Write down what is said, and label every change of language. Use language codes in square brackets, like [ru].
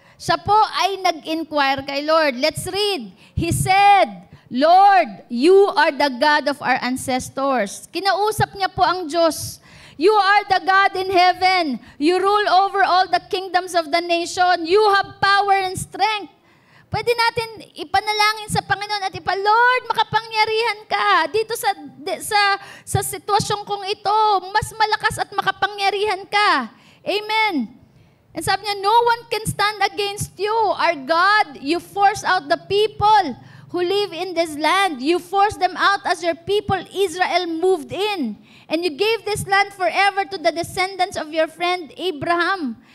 [tl] Siya po ay nag-inquire kay Lord. [en] Let's read. He said, Lord, you are the God of our ancestors. [tl] Kinausap niya po ang Diyos. [en] You are the God in heaven. You rule over all the kingdoms of the nation. You have power and strength. [tl] Pwede natin ipanalangin sa Panginoon at Lord, makapangyarihan ka. Dito sa sitwasyon kong ito, mas malakas at makapangyarihan ka. Amen. [en] And [tl] sabi niya, [en] no one can stand against you. Our God, you force out the people who live in this land. You forced them out as your people Israel moved in. And you gave this land forever to the descendants of your friend Abraham.